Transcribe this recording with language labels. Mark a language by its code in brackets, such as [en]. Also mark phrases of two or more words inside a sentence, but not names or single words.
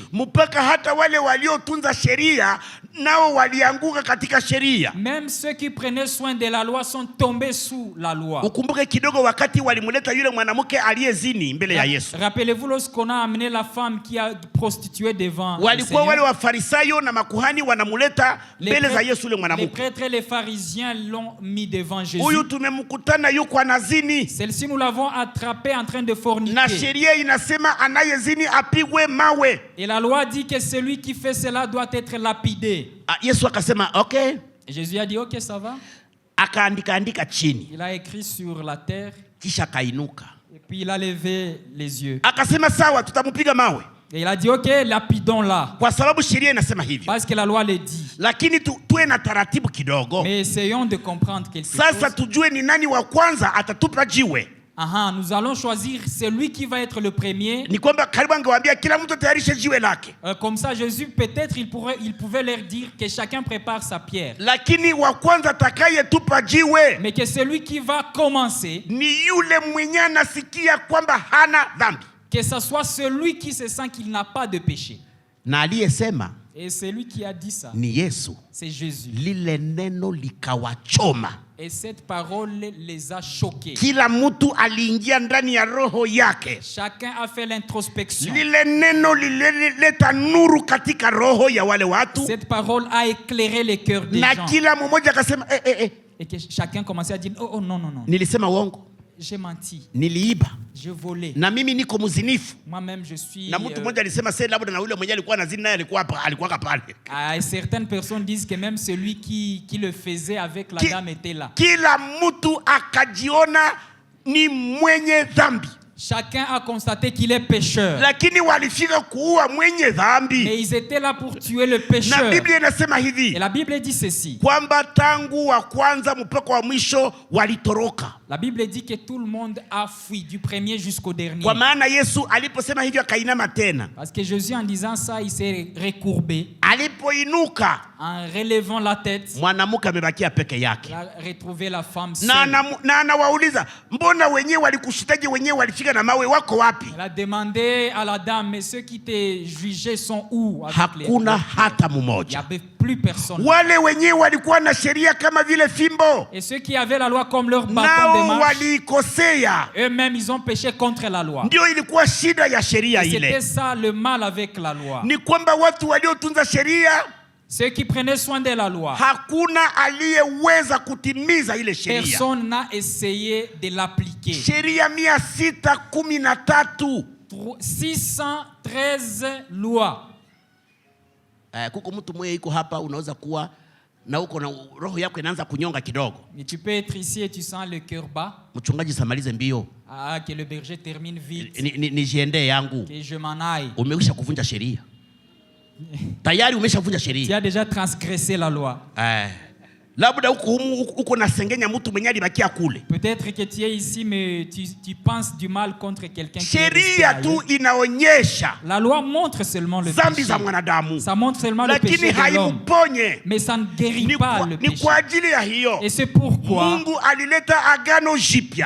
[sw] Mpaka hata wale waliotunza sheria nao walianguka katika sheria. [fr] Même ceux qui prenaient soin de la loi sont tombés sous la loi. [sw] Ukumbuke kidogo wakati walimuleta yule mwanamke aliyezini mbele ya Yesu. [fr] Rappelez-vous lorsqu'on a amené la femme qui a prostitué devant le Seigneur. [sw] Walikuwa wale wafarisayo na makuhani wanamuleta mbele za Yesu yule mwanamke. [fr] Les prêtres et les pharisiens l'ont mis devant Jésus. [sw] Huyu tumemkutana yuko anazini. [fr] Celle-ci nous l'avons attrapé en train de forniquer. [sw] Na sheria inasema anayezini apigwe mawe. [fr] Et la loi dit que celui qui fait cela doit être lapidé. [sw] Yesu akasema okay. [fr] Jésus a dit ok, ça va. [sw] Akaandika chini. [fr] Il a écrit sur la terre. [sw] Kisha kainuka. [fr] Et puis il a levé les yeux. [sw] Akasema sawa, tutamupiga mawe. [fr] Et il a dit ok, lapidons-la. [sw] Kwa sababu sheria inasema hivyo. [fr] Parce que la loi le dit. [sw] Lakini tuwe na taratibu kidogo. [fr] Mais essayons de comprendre quelque chose. [sw] Sasa tujue ni nani wa kwanza atatupa jiwe. [fr] Aha, nous allons choisir celui qui va être le premier. [sw] Ni kwamba karibu angewaambia kila mtu tayarishe jiwe lake. [fr] Comme ça, Jésus, peut-être, il pouvait leur dire que chacun prépare sa pierre. [sw] Lakini wa kwanza atakayetupa jiwe [fr] Mais que celui qui va commencer, [sw] ni yule mwenye anasikia kwamba hana dhambi. [fr] que ce soit celui qui se sent qu'il n'a pas de péché. [sw] Na aliyesema [fr] Et celui qui a dit ça, [sw] ni Yesu. [fr] c'est Jésus. [sw] Lile neno likawachoma. [fr] Et cette parole les a choqués. [sw] Kila mtu aliingia ndani ya roho yake. [fr] Chacun a fait l'introspection. [sw] Lile neno lilileta nuru katika roho ya wale watu. [fr] Cette parole a éclairé les cœurs des [sw] Na [fr] gens. [sw] kila mmoja akasema [fr] Et que chacun commençait à dire, oh non, non, non. [sw] nilisema uongo, [fr] J'ai menti, [sw] niliiba, [fr] j'ai volé. [sw] na mimi niko mzinifu. [fr] Moi-même, je suis... [sw] Na mtu mmoja alisema sasa labda na yule mwenye alikuwa anazini naye alikuwa pale. [fr] certaines personnes disent que même celui qui le faisait avec la dame était là. [sw] Kila mtu akajiona ni mwenye dhambi. [fr] Chacun a constaté qu'il est pécheur. [sw] Lakini walifika kuua mwenye dhambi. [fr] Mais ils étaient là pour tuer le [sw] Na [fr] pécheur. [sw] Biblia inasema hivi, [fr] Et la Bible dit ceci. [sw] kwamba tangu wa kwanza mpaka wa mwisho walitoroka. [fr] La Bible dit que tout le monde a fui, du premier jusqu'au dernier. [sw] Kwa maana Yesu aliposema hivyo akainama tena. [fr] Parce que Jésus, en disant ça, il s'est recourbé. [sw] Alipoinuka, [fr] En relevant la tête, [sw] mwanamke amebakia peke yake. [fr] il a retrouvé la femme seule. [sw] Na anawauliza, mbona wenyewe walikushitaje, wenyewe walifika na mawe, wako wapi? [fr] Elle a demandé à la dame, mais ceux qui t'ont jugé sont où? [sw] Hakuna hata [fr] Il n'y [sw] mmoja. [fr] avait plus personne. [sw] Wale wenyewe walikuwa na sheria kama vile fimbo, [fr] Et ceux qui avaient la loi comme leur bâton de [sw] nao [fr] marche, [sw] walikosea. [fr] eux-mêmes, ils ont péché contre la loi. [sw] Ndio ilikuwa shida ya sheria [fr] Et c'était [sw] ile, [fr] ça le mal avec la loi. [sw] ni kwamba watu waliotunza sheria [fr] Ceux qui prenaient soin de la loi, [sw] hakuna aliyeweza kutimiza ile sheria. [fr] personne n'a essayé de l'appliquer. [sw] Sheria 613. [fr] 613 lois. [sw] Kuko mtu mmoja yuko hapa, unaweza kuwa na uko na roho yako inaanza kunyonga kidogo. [fr] Mais tu peux être ici et tu sens le cœur bas. [sw] Mchungaji, samalize mbio, [fr] Ah, que le berger termine vite. [sw] nijiendee yangu. [fr] Que je m'en aille. [sw] Umekwisha kuvunja sheria tayari, umeshavunja [fr] Tu [sw] sheria. [fr] as déjà transgressé la loi. [sw] Labda uko nasengenya mtu mwenye alibakia kule. [fr] Peut-être que tu es ici, mais tu penses du mal contre quelqu'un qui est resté [sw] Sheria tu [fr] ailleurs. [sw] inaonyesha [fr] La loi montre seulement le [sw] dhambi [fr] péché. [sw] za mwanadamu, [fr] Ça montre seulement le [sw] lakini [fr] péché de l'homme. [sw] haimponye. [fr] Mais ça ne guérit pas le [sw] Ni [fr] péché. [sw] kwa ajili ya hiyo [fr] Et c'est pourquoi [sw] Mungu alileta agano jipya